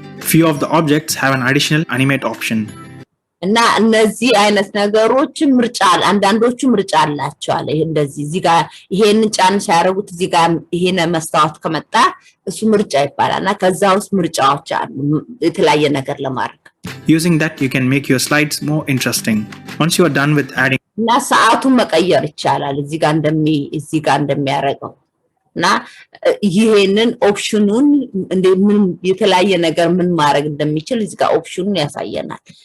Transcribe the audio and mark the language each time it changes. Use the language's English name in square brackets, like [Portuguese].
[English] Few of the objects have an additional animate option. [Amharic] እና እነዚህ አይነት ነገሮች ምርጫ አንዳንዶቹ ምርጫ አላቸው አለ እንደዚህ እዚህ ጋር ይሄንን ጫን ሲያደርጉት እዚህ ጋር ይሄን መስታወት ከመጣ እሱ ምርጫ ይባላልና ከዛ ውስጥ ምርጫዎች አሉ የተለያየ ነገር ለማድረግ [English] Using that you can make your slides more interesting. Once you are done with adding [Amharic] እና ሰዓቱን መቀየር ይቻላል እዚህ ጋር እንደሚያደርገው እና ይሄንን ኦፕሽኑን ምን የተለያየ ነገር ምን ማድረግ እንደሚችል እዚህ ጋር ኦፕሽኑን ያሳየናል